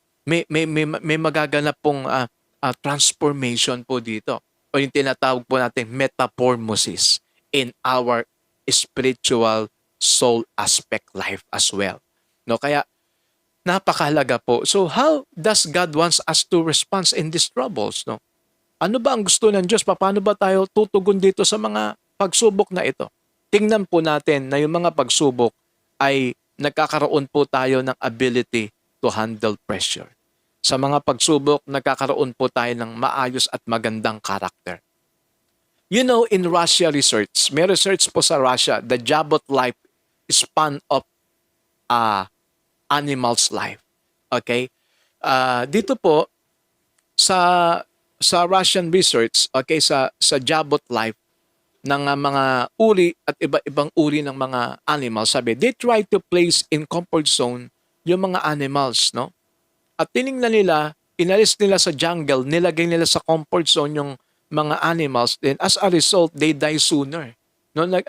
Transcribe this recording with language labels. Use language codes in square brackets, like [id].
[tl] May magaganap pong transformation po dito. O yung tinatawag po natin [en] metamorphosis in our spiritual soul aspect life as well. [tl] No, kaya napakahalaga po. [en] So how does God wants us to respond in these troubles? No? [tl] Ano ba ang gusto ng Diyos? Paano ba tayo tutugon dito sa mga pagsubok na ito? Tingnan po natin na yung mga pagsubok ay nagkakaroon po tayo ng [en] ability to handle pressure. [tl] Sa mga pagsubok, nagkakaroon po tayo ng maayos at magandang karakter. [en] You know, in Russia research, [tl] may research po sa Russia, [en] the Jabot life span of animal's life. Okay? [tl] Dito po sa Russian research, okay, sa Jabot life ng mga uri at iba-ibang uri ng mga animals, sabi, [en] they try to place in comfort zone [tl] yung mga animals, no? At tiningnan nila, inalis nila sa jungle, nilagay nila sa comfort zone yung mga animals, [en] then as a result, they die sooner. [tl] No?